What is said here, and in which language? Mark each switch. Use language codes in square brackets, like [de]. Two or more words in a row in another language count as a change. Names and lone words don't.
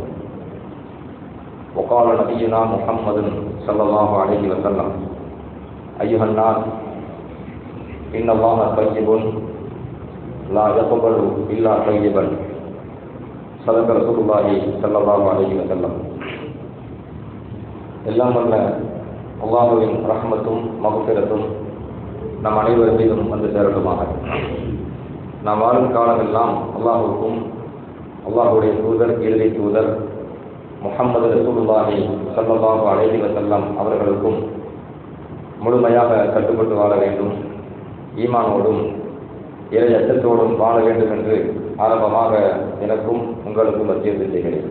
[ar] وقال نبينا محمد صلى الله عليه وسلم أيها الناس إن الله طيب لا يقبل إلا طيبا. صدق رسول الله صلى الله عليه وسلم. [ta] எல்லாம் வல்ல அல்லாஹ்வின் ரஹ்மத்தும் மக்ஃபிரத்தும் நம் அனைவர் மீதும் வந்து சேரட்டுமாக. நாம் வாழும் காலமெல்லாம் அல்லாஹ்வுக்கும் அல்லாஹ்வுடைய தூதர் இறுதி தூதர் முஹம்மது [ar] رسول الله صلى الله عليه وسلم [ta] அவர்களுக்கும் முழுமையாக கட்டுப்பட்டு வாழ வேண்டும், ஈமானோடும் இறை அச்சத்தோடும் வாழ வேண்டும் என்று ஆரம்பமாக எனக்கும் உங்களுக்கும் வசியத்து செய்கிறேன்.